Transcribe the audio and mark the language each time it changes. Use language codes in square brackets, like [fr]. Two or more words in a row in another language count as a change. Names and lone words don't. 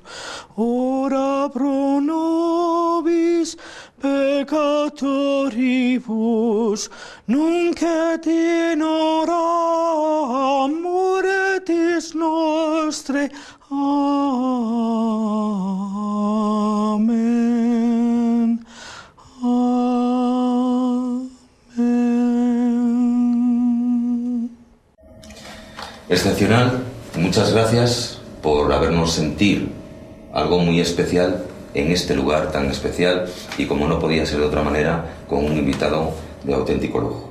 [la] Ora pro nobis peccatoribus, nunc et in hora mortis nostre. [es] Amén. Amén. Excepcional, muchas gracias por habernos sentir algo muy especial en este lugar tan especial, y como no podía ser de otra manera, con un invitado de auténtico lujo.